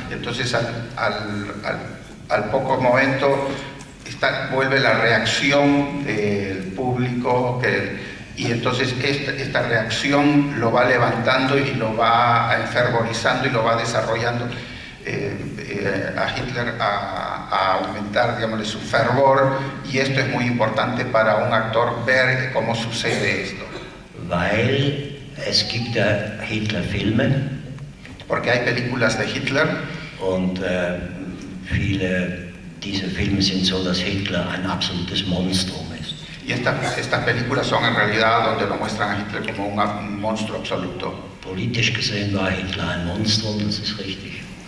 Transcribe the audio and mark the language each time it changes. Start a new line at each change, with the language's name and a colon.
Spanish: Entonces al poco momento vuelve la reacción del público, y entonces esta reacción lo va levantando y lo va enfervorizando y lo va desarrollando a Hitler a aumentar, digámosle, su fervor, y esto es muy importante para un actor ver cómo sucede esto.
German: Weil es gibt ja Hitler-Filme.
Spanish: Porque hay películas de Hitler.
German: Und viele dieser Filme sind so, dass Hitler ein absolutes Monstrum ist.
Spanish: Y estas películas son en realidad donde lo muestran a Hitler como un monstruo absoluto.
German: Politisch gesehen war Hitler ein Monstrum, das ist richtig.